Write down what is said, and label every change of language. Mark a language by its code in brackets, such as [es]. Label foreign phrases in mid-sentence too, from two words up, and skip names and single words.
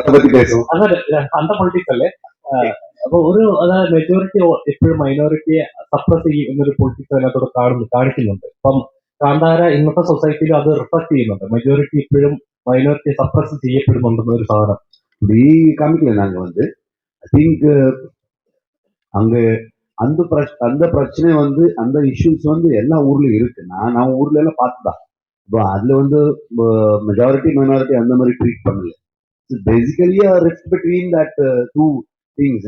[ml] പറ്റി പേസും അതെ അന്ത പൊളിറ്റിക്സ് അല്ലേ അപ്പൊ ഒരു അതായത് മെജോറിറ്റി എപ്പോഴും മൈനോറിറ്റിയെ സപ്രസ് ചെയ്യുന്നൊരു പൊളിറ്റിക്സ് അതിനകത്തോട് കാണിക്കുന്നുണ്ട്. ഇപ്പം കാന്താര ഇന്നത്തെ സൊസൈറ്റിയിൽ അത് റിഫ്ലക്ട് ചെയ്യുന്നുണ്ട്. മെജോറിറ്റി ഇപ്പോഴും മൈനോറിറ്റി സപ്രസ് ചെയ്യപ്പെടുന്നുണ്ടെന്ന ഒരു സാധനം [ta] இப்படி காமிக்கல. நாங்க வந்து [en] I think [ta] அங்க அந்த பிரச்சனை வந்து அந்த இஷ்யூஸ் வந்து எல்லா ஊர்லயும் இருக்கு. நான் ஊர்ல எல்லாம் பார்த்துதான். இப்போ அதுல வந்து [en] majority minority [ta] அந்த மாதிரி ட்ரீட் பண்ணல. [en] basically rift between that two things.